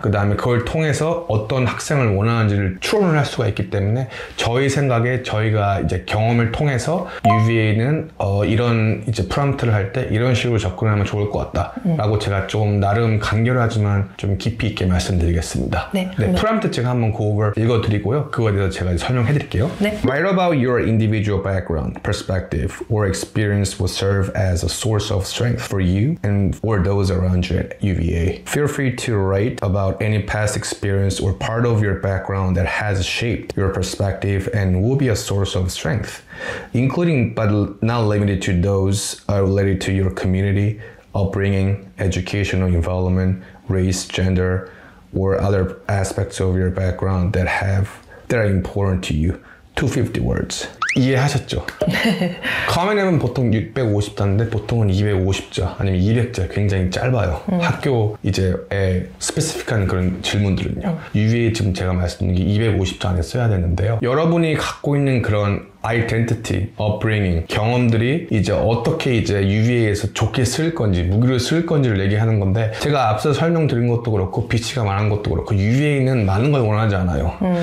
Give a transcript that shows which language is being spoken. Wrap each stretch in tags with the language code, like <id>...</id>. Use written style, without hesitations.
<ko>그 다음에 그걸 통해서 어떤 학생을 원하는지를 추론을 할 수가 있기 때문에 저희 생각에 저희가 이제 경험을 통해서 UVA는 이런 이제 프롬프트를 할 때 이런 식으로 접근하면 좋을 것 같다라고 제가 좀 나름 간결하지만 좀 깊이 있게 말씀드리겠습니다. 네, 프롬프트 제가 한번 고급을 읽어드리고요. 그거에 대해서 제가 설명해드릴게요. 네.</ko> <en>Write about your individual background, perspective, or experience will serve as a source of strength for you and or those around you at UVA. Feel free to write about any past experience or part of your background that has shaped your perspective and will be a source of strength, including but not limited to those related to your community, upbringing, educational involvement, race, gender, or other aspects of your background that are important to you. 250 words.</en> <ko>이해하셨죠? 커먼 앱은 보통 650자인데 보통은 250자 아니면 200자, 굉장히 짧아요. 학교 이제에 스페시픽한 그런 질문들은요. UVA 지금 제가 말씀드린 게 250자 안에 써야 되는데요. 여러분이 갖고 있는 그런 identity, upbringing, 경험들이 이제 어떻게 이제 UVA에서 좋게 쓸 건지, 무기를 쓸 건지를 얘기하는 건데, 제가 앞서 설명드린 것도 그렇고 BC가 말한 것도 그렇고 UVA는 많은 걸 원하지 않아요.</ko>